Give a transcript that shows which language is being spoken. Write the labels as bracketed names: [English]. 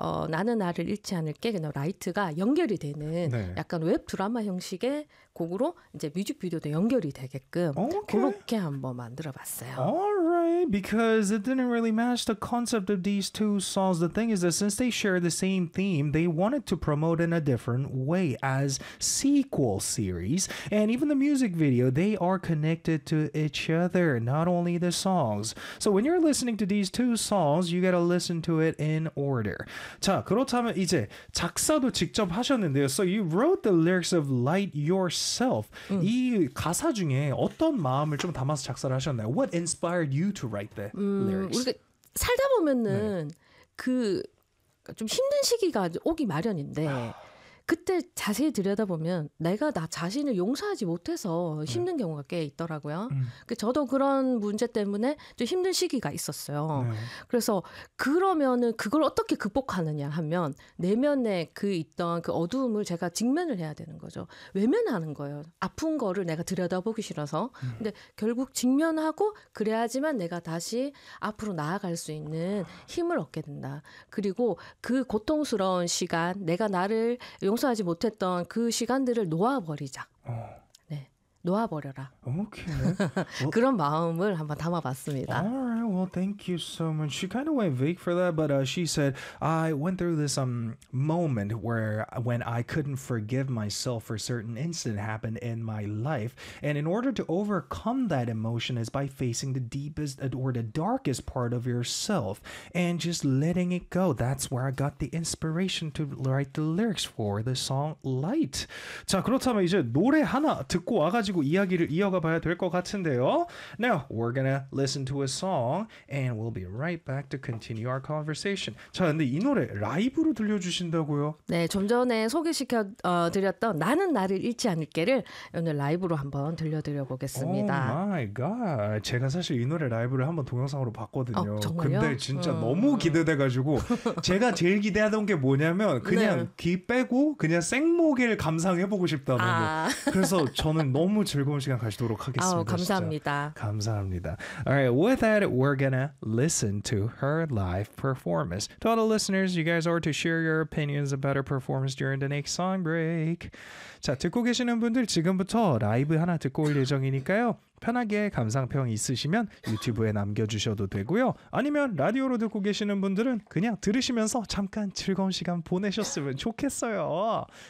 [Korean] 나는 나를 잃지 않을게 그냥 라이트가 연결이 되는 네. 약간 웹 드라마 형식의 곡으로 이제 뮤직비디오도 연결이 되게끔 okay. 그렇게 한번 만들어봤어요. [English] Alright, because it didn't really match the concept of these two songs. The thing is that since they share the same theme, they wanted to promote in a different way as sequel series. And even the music video, they are connected to each other, not only the songs. So when you're listening to these two songs, you gotta listen to it in order. [Korean] 자, 그렇다면 이제 작사도 직접 하셨는데요. [English] So you wrote the lyrics of Light Yourself. Self. [Korean] 이 가사 중에 어떤 마음을 좀 담아서 작사를 하셨나요? [English] What inspired you to write the lyrics? [Korean] 우리가 살다 보면은 네. 그 좀 힘든 시기가 오기 마련인데 그때 자세히 들여다보면 내가 나 자신을 용서하지 못해서 힘든 네. 경우가 꽤 있더라고요. 저도 그런 문제 때문에 좀 힘든 시기가 있었어요. 네. 그래서 그러면은 그걸 어떻게 극복하느냐 하면 내면에 그 있던 그 어두움을 제가 직면을 해야 되는 거죠. 외면하는 거예요. 아픈 거를 내가 들여다보기 싫어서. 근데 결국 직면하고 그래야지만 내가 다시 앞으로 나아갈 수 있는 힘을 얻게 된다. 그리고 그 고통스러운 시간, 내가 나를 용서하지 못했던 그 시간들을 놓아버리자. 네, 놓아버려라. 오케이. 그런 마음을 한번 담아봤습니다. [English] Alright, well, thank you so much. She kind of went vague for that, but she said, I went through this moment where when I couldn't forgive myself for certain incident happened in my life, and in order to overcome that emotion is by facing the deepest or the darkest part of yourself and just letting it go. That's where I got the inspiration to write the lyrics for the song Light. [Korean] 자, 그렇다면 이제 노래 하나 듣고 와가지고 이야기를 이어가 봐야 될 것 같은데요. [English] Now, we're gonna listen to a song and we'll be right back to continue our conversation. [Korean] 자, 근데 이 노래 라이브로 들려주신다고요? 네, 좀 전에 소개시켜 드렸던 나는 나를 잃지 않을게를 오늘 라이브로 한번 들려드려 보겠습니다. [English] Oh my god. [Korean] 제가 사실 이 노래 라이브를 한번 동영상으로 봤거든요. 정말요? 근데 진짜 너무 기대돼가지고 제가 제일 기대하던 게 뭐냐면 그냥 네. 귀 빼고 그냥 생목을 감상해보고 싶다는 거. 그래서 저는 너무 즐거운 시간 가지도록 하겠습니다. 아우, 감사합니다. 진짜. 감사합니다. [English] Alright, with that, we're gonna listen to her live performance. To all the listeners, you guys are to share your opinions about her performance during the next song break. [Korean] 자, 듣고 계시는 분들 지금부터 라이브 하나 듣고 올 예정이니까요. 편하게 감상평 있으시면 유튜브에 남겨주셔도 되고요. 아니면 라디오로 듣고 계시는 분들은 그냥 들으시면서 잠깐 즐거운 시간 보내셨으면 좋겠어요.